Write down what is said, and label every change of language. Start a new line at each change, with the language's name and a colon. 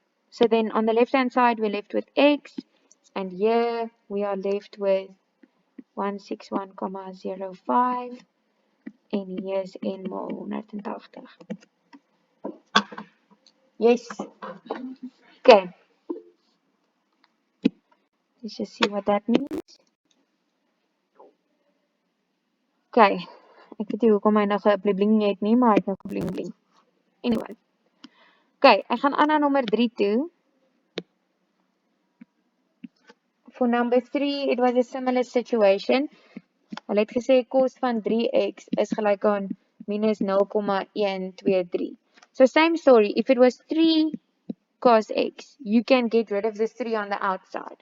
English: So then on the left hand side, we're left with x, and here we are left with 161,05.
Afrikaans: En hier is n maal 180.
English: Yes. Okay. Let's just see what that means. Okay.
Afrikaans: Ek weet nie hoekom hy nou gebling het nie, maar hy het nou gebling.
English: Anyway.
Afrikaans: Okay, ek gaan aan na nommer 3 toe.
English: For number 3, it was a similar situation.
Afrikaans: Hulle het gesê cos van 3x is gelyk aan minus 0,123.
English: So same story, if it was 3 cos x, you can get rid of this 3 on the outside.